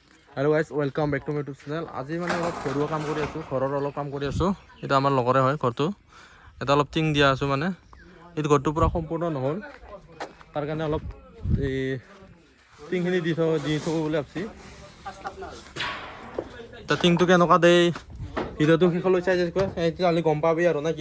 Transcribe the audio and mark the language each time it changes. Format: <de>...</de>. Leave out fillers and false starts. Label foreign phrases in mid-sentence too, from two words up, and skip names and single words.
<en>hello guys welcome back to my YouTube channel.</en> <as>আজি মানে অলপ ঘৰুৱা কাম কৰি আছো, ঘৰৰ অলপ কাম কৰি আছো। এটা আমাৰ লগৰে হয় ঘৰটো, এটা অলপ টিং দিয়া আছো। মানে এই ঘৰটো পুৰা সম্পূৰ্ণ নহল, তাৰ কাৰণে অলপ এই টিংখিনি দি থব বুলি ভাবছি। তা টিংটো কেনেকুৱা দেই ভিডিঅ'টো শেষলৈ চাই যাই তেতিয়াহ'লে গম পাবি আৰু না কি?</as>